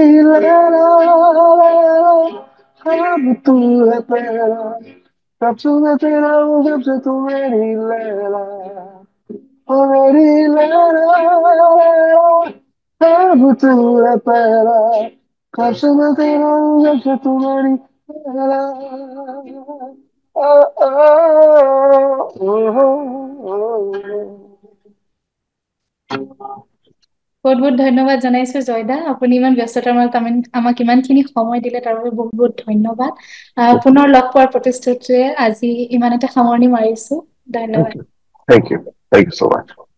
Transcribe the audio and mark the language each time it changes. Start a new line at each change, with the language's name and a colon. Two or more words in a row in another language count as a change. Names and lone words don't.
Hindi: लैला लैला, अब तू है पहला, जब से मैं तेरा हूँ जब से तू मेरी लैला, ओ मेरी लैला लैला, अब तू है पहला, जब से मैं तेरा हूँ जब से तू मेरी लैला, ओ ओ ओ।
Assamese: বহুত বহুত ধন্যবাদ জনাইছো জয়দা, আপুনি ইমান ব্যস্ততাৰ মাজত আমাক ইমানখিনি সময় দিলে তাৰ বাবে বহুত বহুত ধন্যবাদ। পুনৰ লগ পোৱাৰ প্ৰতিশ্ৰুতিৰে আজি ইমানতে সামৰণি মাৰিছো।
English: Thank
Assamese: ধন্যবাদ।
English: you. Thank you. Thank you so much.